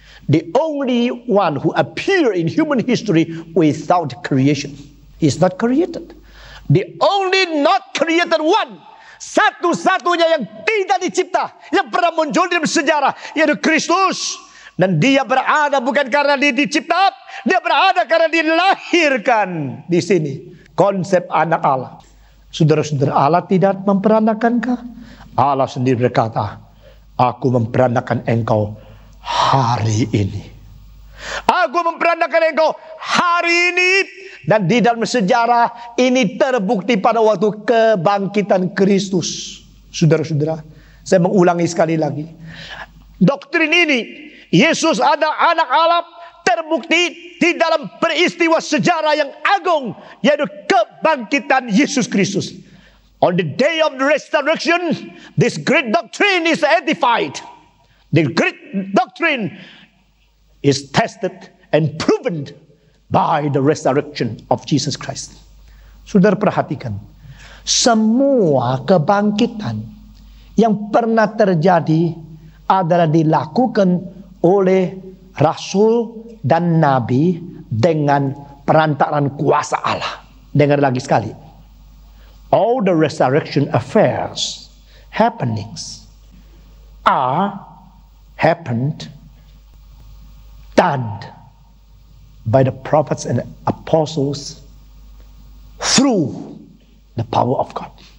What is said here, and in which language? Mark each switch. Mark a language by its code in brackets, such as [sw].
[en] The only one who appeared in human history without creation. He's not created. The only not created one, [id] satu-satunya yang tidak dicipta, yang pernah muncul dalam sejarah, yaitu Kristus. Dan dia berada bukan karena dia dicipta, dia berada karena dilahirkan di sini. Konsep anak Allah. Saudara-saudara, Allah tidak memperanakkah? Allah sendiri berkata, aku memperanakan engkau hari ini. Aku memperanakan engkau hari ini. Dan di dalam sejarah ini terbukti pada waktu kebangkitan Kristus. Saudara-saudara, saya mengulangi sekali lagi. Doktrin ini, Yesus ada anak Allah, terbukti di dalam peristiwa sejarah yang agung, yaitu kebangkitan Yesus Kristus. [en] On the day of the resurrection, this great doctrine is edified. The great doctrine is tested and proven by the resurrection of Jesus Christ. [id] Saudara perhatikan, semua kebangkitan yang pernah terjadi adalah dilakukan oleh Rasul dan Nabi dengan perantaraan kuasa Allah. Dengar lagi sekali. [en] All the resurrection affairs, happenings, are happened, done by the prophets and apostles through the power of God.